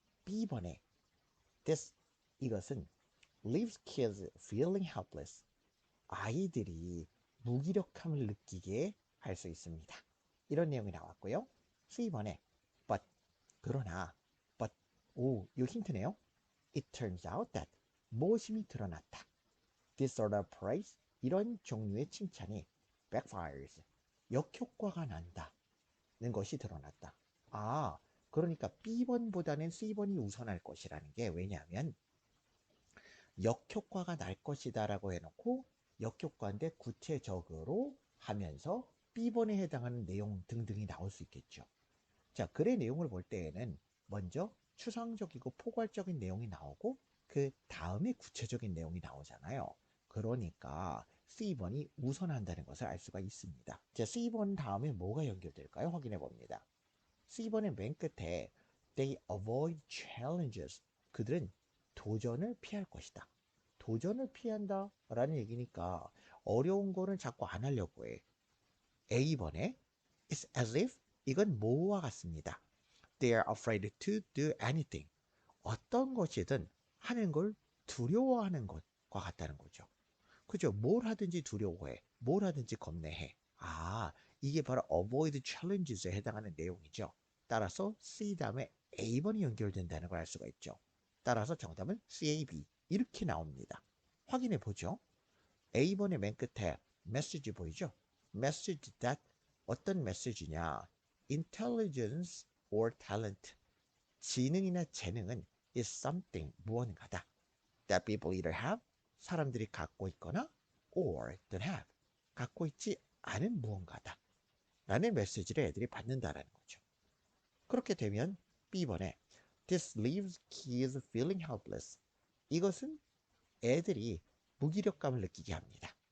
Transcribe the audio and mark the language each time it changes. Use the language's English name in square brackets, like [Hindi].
[Korean] B번에 this, 이것은 [English] leaves kids feeling helpless, [Korean] 아이들이 무기력함을 느끼게 할 수 있습니다. 이런 내용이 나왔고요. C번에 but, 그러나 but, 이 힌트네요. [English] It turns out that, [Korean] 모심이 드러났다. [English] This sort of praise, [Korean] 이런 종류의 칭찬이 [English] backfires, [Korean] 역효과가 난다는 것이 드러났다. 그러니까 B번보다는 C번이 우선할 것이라는 게, 왜냐하면 역효과가 날 것이다 라고 해놓고 역효과인데 구체적으로 하면서 B번에 해당하는 내용 등등이 나올 수 있겠죠. 자, 글의 내용을 볼 때에는 먼저 추상적이고 포괄적인 내용이 나오고 그 다음에 구체적인 내용이 나오잖아요. 그러니까 C번이 우선한다는 것을 알 수가 있습니다. 자, C번 다음에 뭐가 연결될까요? 확인해 봅니다. C번의 맨 끝에 [English] They avoid challenges. [Korean] 그들은 도전을 피할 것이다. 도전을 피한다 라는 얘기니까 어려운 거는 자꾸 안 하려고 해. A번에 [English] It's as if [Korean] 이건 뭐와 같습니다. [English] They are afraid to do anything. [Korean] 어떤 것이든 하는 걸 두려워하는 것과 같다는 거죠. 그죠? 뭘 하든지 두려워해. 뭘 하든지 겁내해. 아, 이게 바로 [English] avoid challenges [Korean] 에 해당하는 내용이죠. 따라서 C 다음에 A번이 연결된다는 걸 알 수가 있죠. 따라서 정답은 CAB 이렇게 나옵니다. 확인해 보죠. A번의 맨 끝에 메시지 보이죠? message that 어떤 메시지냐? [English] intelligence or talent [Korean] 지능이나 재능은 [English] is something [Korean] 무언가다. [English] that people either have [Korean] 사람들이 갖고 있거나 [English] or don't have [Korean] 갖고 있지 않은 무언가다. 라는 메시지를 애들이 받는다라는 거죠. 그렇게 되면 B번에 [English] This leaves kids feeling helpless. [Korean] 이것은 애들이 무기력감을 느끼게 합니다.